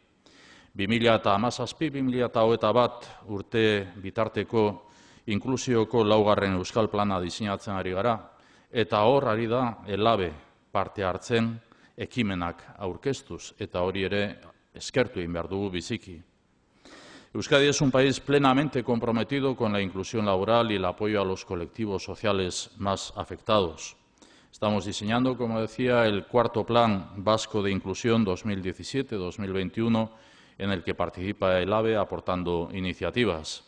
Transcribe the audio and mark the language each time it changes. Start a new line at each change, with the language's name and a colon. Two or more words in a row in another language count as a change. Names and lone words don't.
Basque: 2017-2021 urte bitarteko inklusioko laugarren Euskal Plana diseinatzen ari gara, eta hor ari da ELABE parte hartzen ekimenak aurkeztuz, eta hori ere eskertu egin behar dugu biziki.
Spanish: Euskadi es un país plenamente comprometido con la inclusión laboral y el apoyo a los colectivos sociales más afectados. Estamos diseñando, como decía, el cuarto Plan Vasco de Inclusión 2017-2021, en el que participa ELABE aportando iniciativas.